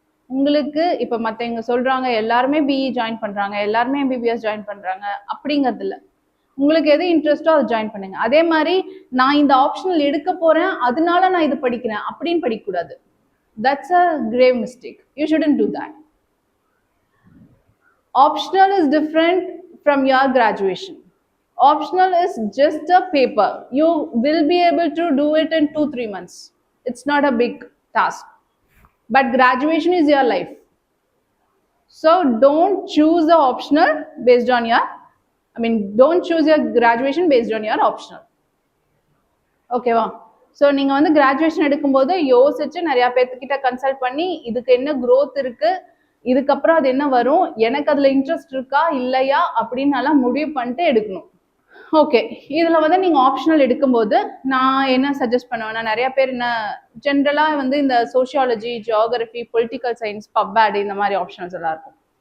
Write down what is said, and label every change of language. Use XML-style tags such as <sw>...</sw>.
<ta>உங்களுக்கு இப்போ மற்றவங்க சொல்கிறாங்க எல்லாருமே BE ஜாயின் பண்ணுறாங்க, எல்லாருமே MBBS ஜாயின் பண்ணுறாங்க அப்படிங்கிறது இல்லை. உங்களுக்கு எது இன்ட்ரெஸ்ட்டோ அதை ஜாயின் பண்ணுங்க. அதே மாதிரி நான் இந்த ஆப்ஷனல் எடுக்க போகிறேன் அதனால நான் இது படிக்கிறேன் அப்படின்னு படிக்கக்கூடாது.</ta> <en>That's a grave mistake. You shouldn't do that. Optional is different from your graduation. Optional is just a paper. You will be able to do it in 2-3 months. It's not a big task. But graduation is your life. So don't choose the optional based on your, don't choose your graduation based on your optional. Okay வா?</en> <ta>So நீங்கள் வந்து graduation எடுக்கும்போது யோசிச்சு நிறையா பேர்த்துக்கிட்ட consult பண்ணி இதுக்கு என்ன growth இருக்கு, இதுக்கப்புறம் அது என்ன வரும், எனக்கு அதில் இன்ட்ரெஸ்ட் இருக்கா இல்லையா அப்படின்னு நல்லா முடிவு பண்ணிட்டு எடுக்கணும். ஓகே, இதில் வந்து நீங்கள் ஆப்ஷனல் எடுக்கும்போது நான் என்ன சஜஸ்ட் பண்ணுவேன்னா, நிறைய பேர் என்ன ஜென்ரலாக வந்து இந்த சோஷியாலஜி, ஜியாகிரஃபி, பொலிட்டிக்கல் சயின்ஸ், பப்ஆட் இந்த மாதிரி ஆப்ஷனல்ஸ் எல்லாம் இருக்கும்.</ta>